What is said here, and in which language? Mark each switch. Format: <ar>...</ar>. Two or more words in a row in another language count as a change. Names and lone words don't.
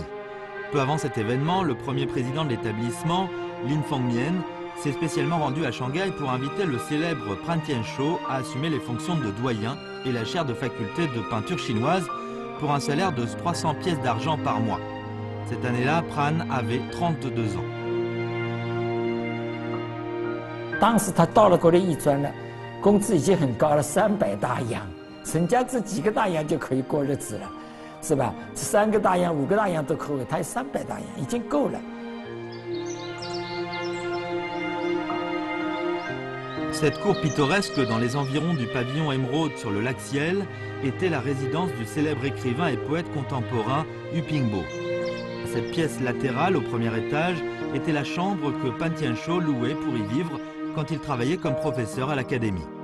<fr>Peu avant cet événement, le premier président de l'établissement, Lin Fengmian, s'est spécialement rendu à Shanghai pour inviter le célèbre Pan Tianshou à assumer les fonctions de doyen et la chaire de faculté de peinture chinoise pour un salaire de 300 pièces d'argent par mois. Cette année-là, Pan avait 32 ans.</fr> <zh>当时他到了国立艺专了，工资已经很高了，300大洋，人家这几个大洋就可以过日子了，是吧？3个大洋、5个大洋都可以，他有300大洋，已经够了。</zh> <fr>Cette cour pittoresque dans les environs du pavillon Émeraude sur le lac Ciel était la résidence du célèbre écrivain et poète contemporain Yu Pingbo. Cette pièce latérale au premier étage était la chambre que Pan Tianshou louait pour y vivre quand il travaillait comme professeur à l'académie.</fr>